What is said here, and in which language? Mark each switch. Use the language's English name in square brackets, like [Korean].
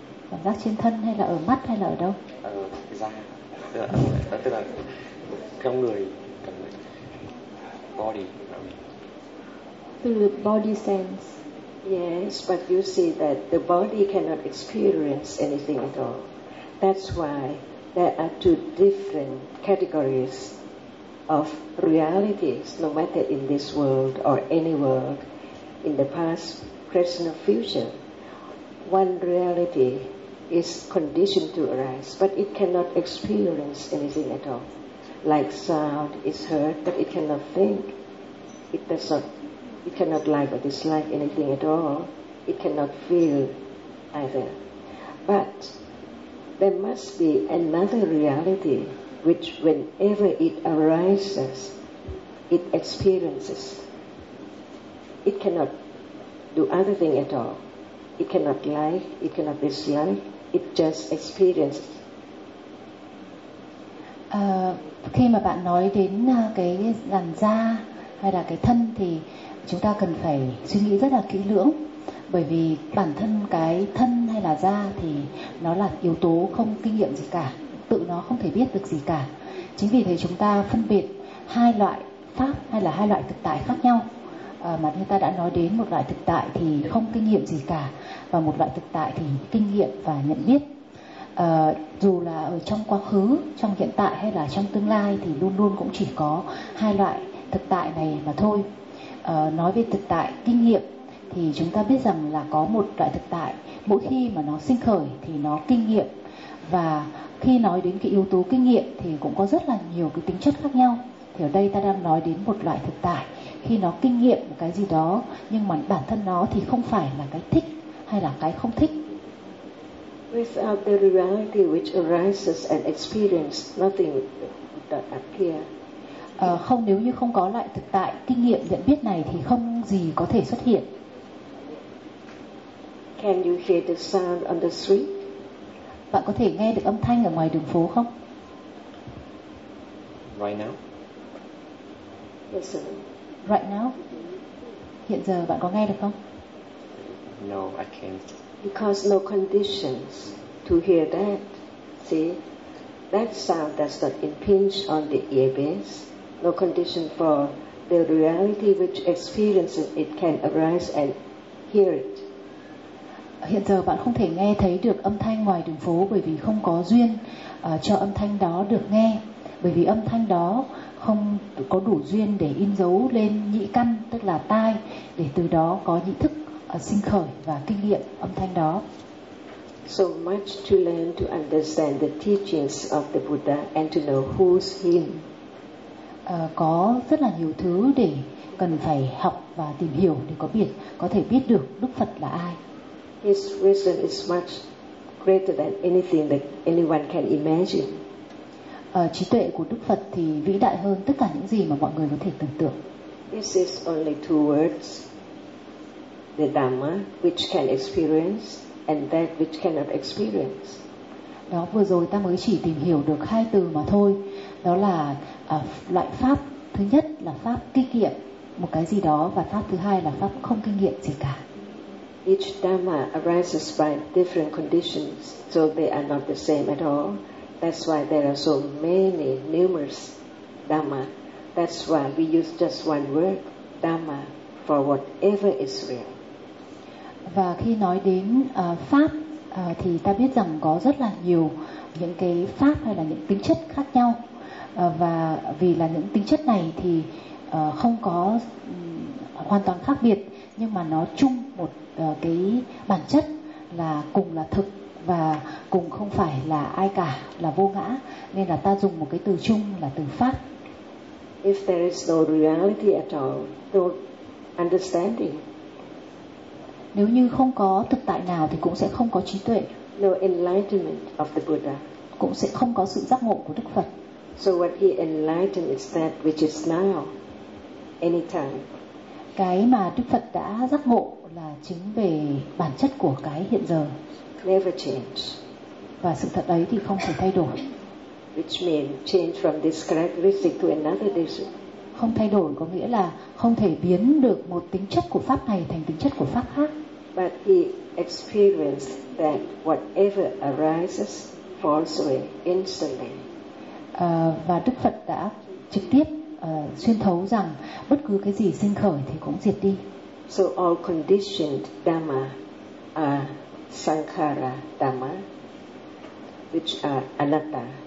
[Vietnamese] cảm giác trên thân hay là ở mắt hay là ở đâu? Da, tức là theo người, cảm giác body. [English] Từ body sense. Yes, but you see that the body cannot experience anything at all. That's why there are two different categories of realities, no matter in this world or any world, in the past, present, or future. One reality is conditioned to arise, but it cannot experience anything at all. Like sound is heard, but it cannot think. It does not, it cannot like or dislike anything at all. It cannot feel either. But there must be another reality which whenever it arises, it experiences. It cannot do other thing at all. It cannot like, it cannot dislike, it just experiences. [Vietnamese] Khi mà bạn nói đến cái làn da hay là cái thân thì chúng ta cần phải suy nghĩ rất là kỹ lưỡng, bởi vì bản thân cái thân hay là da thì nó là yếu tố không kinh nghiệm gì cả, tự nó không thể biết được gì cả. Chính vì thế chúng ta phân biệt hai loại pháp hay là hai loại thực tại khác nhau. Mà như ta đã nói đến, một loại thực tại thì không kinh nghiệm gì cả, và một loại thực tại thì kinh nghiệm và nhận biết. Dù là ở trong quá khứ, trong hiện tại hay là trong tương lai thì luôn luôn cũng chỉ có hai loại thực tại này mà thôi. Nói về thực tại kinh nghiệm thì chúng ta biết rằng là có một loại thực tại mỗi khi mà nó sinh khởi thì nó kinh nghiệm. Và khi nói đến cái yếu tố kinh nghiệm thì cũng có rất là nhiều cái tính chất khác nhau. Thì ở đây ta đang nói đến một loại thực tại khi nó kinh nghiệm một cái gì đó, nhưng mà bản thân nó thì không phải là cái thích hay là cái không thích. [English] Without the reality which arises and experiences, nothing would appear. [Vietnamese] Không, nếu như không có loại thực tại kinh nghiệm nhận biết này thì không gì có thể xuất hiện. [English] Can you hear the sound on the street? [Vietnamese] Bạn có thể nghe được âm thanh ở ngoài đường phố không? [English] Right now. Yes, sir. Right now? [Vietnamese] Hiện giờ bạn có nghe được không? [English] No, I can't. Because no conditions to hear that. See? that sound does not impinge on the ear base, no condition for the reality which experiences it can arise and hear it. [Vietnamese] Hiện giờ bạn không thể nghe thấy được âm thanh ngoài đường phố bởi vì không có duyên cho âm thanh đó được nghe, bởi vì âm thanh đó không có đủ duyên để in dấu lên nhĩ căn, tức là tai, để từ đó có nhĩ thức sinh khởi và kinh nghiệm âm thanh đó. [English] So much to learn to understand the teachings of the Buddha and to know who's him. [Vietnamese] Có rất là nhiều thứ để cần phải học và tìm hiểu để có thể biết được Đức Phật là ai. [English] His wisdom is much greater than anything that anyone can imagine. [Vietnamese] Trí tuệ của Đức Phật thì vĩ đại hơn tất cả những gì mà mọi người có thể tưởng tượng. [English] This is only two words, the Dhamma, which can experience and that which cannot experience. [Vietnamese] Đó, vừa rồi ta mới chỉ tìm hiểu được hai từ mà thôi. Đó là loại pháp, thứ nhất là pháp kinh nghiệm một cái gì đó, và pháp thứ hai là pháp không kinh nghiệm gì cả. [English] Each Dhamma arises by different conditions, so they are not the same at all. That's why there are so many numerous Dhamma. That's why we use just one word, Dhamma, for whatever is real. [Vietnamese] Và khi nói đến pháp thì ta biết rằng có rất là nhiều những cái pháp hay là những tính chất khác nhau. Và vì là những tính chất này thì không có hoàn toàn khác biệt, nhưng mà nó chung một cái bản chất là cùng là thực và cùng không phải là ai cả, là vô ngã, nên là ta dùng một cái từ chung là từ pháp. [English] If there is no reality at all, no understanding. [Vietnamese] Nếu như không có thực tại nào thì cũng sẽ không có trí tuệ. [English] No enlightenment of the Buddha. [Vietnamese] Cũng sẽ không có sự giác ngộ của Đức Phật. [English] So what he enlightened is that which is now, anytime. [Vietnamese] Cái mà Đức Phật đã giác ngộ là chính về bản chất của cái hiện giờ. [English] Never change. [Vietnamese] Và sự thật ấy thì không thể thay đổi. [English] Which means change from this characteristic to another disease. [Vietnamese] Không thay đổi có nghĩa là không thể biến được một tính chất của pháp này thành tính chất của pháp khác. [English] But he experienced that whatever arises falls away instantly. [Vietnamese] Và Đức Phật đã trực tiếp xuyên thấu rằng bất cứ cái gì sinh khởi thì cũng diệt đi. [English] So all conditioned dhamma are sankhara dhamma, which are anatta.